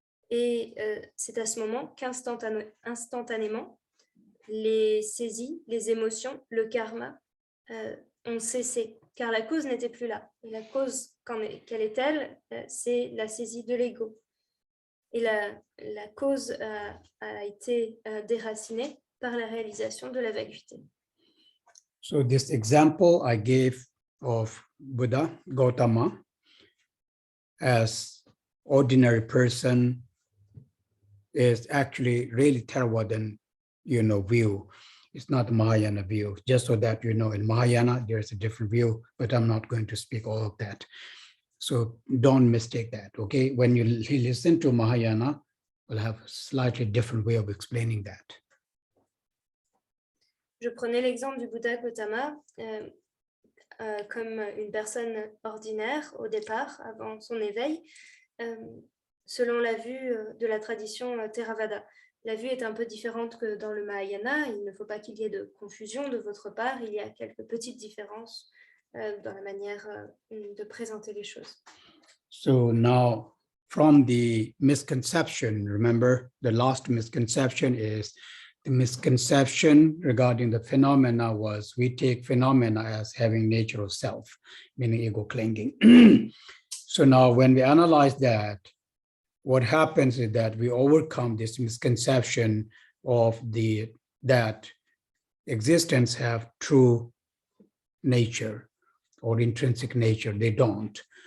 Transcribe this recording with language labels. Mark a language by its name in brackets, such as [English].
[French] Et c'est à ce moment qu'instantanément, les saisies, les émotions, le karma ont cessé, car la cause n'était plus là. Et la cause, quelle est-elle? C'est la saisie de l'ego. Et la cause a été déracinée par la réalisation de la vacuité. [English] So this example I gave of Buddha, Gautama, as ordinary person is actually really Theravadan, view. It's not Mahayana view. Just so that in Mahayana there's a different view, but I'm not going to speak all of that. So don't mistake that, okay? When you listen to Mahayana, we'll have a slightly different way of explaining that. [French] Je prenais l'exemple du Bouddha Gautama comme une personne ordinaire au départ, avant son éveil, selon la vue de la tradition Theravada. La vue est un peu différente que dans le Mahayana. Il ne faut pas qu'il y ait de confusion de votre part. Il y a quelques petites différences dans la manière de présenter les choses. [English] So now, from the misconception, remember the last misconception is the misconception regarding the phenomena was we take phenomena as having nature of self, meaning ego clinging. So now when we analyze that, what happens is that we overcome this misconception of that existence have true nature or intrinsic nature. They don't.